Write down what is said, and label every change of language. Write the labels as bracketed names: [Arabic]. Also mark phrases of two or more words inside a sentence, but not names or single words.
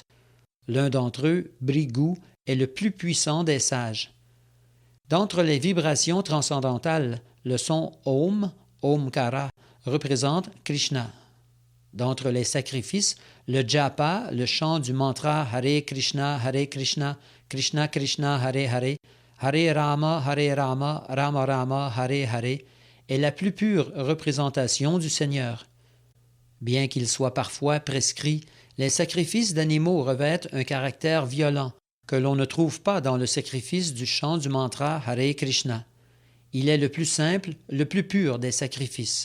[French] L'un d'entre eux, Bhrigu, est le plus puissant des sages. D'entre les vibrations transcendantales, le son Om, Omkara, représente Krishna. D'entre les sacrifices, le japa, le chant du mantra [Sanskrit] Hare Krishna, Krishna Krishna, Hare Hare, Hare Rama, Rama Rama, Hare Hare, [French] est la plus pure représentation du Seigneur. Bien qu'il soit parfois prescrit, les sacrifices d'animaux revêtent un caractère violent que l'on ne trouve pas dans le sacrifice du chant du mantra Hare Krishna. Il est le plus simple, le plus pur des sacrifices.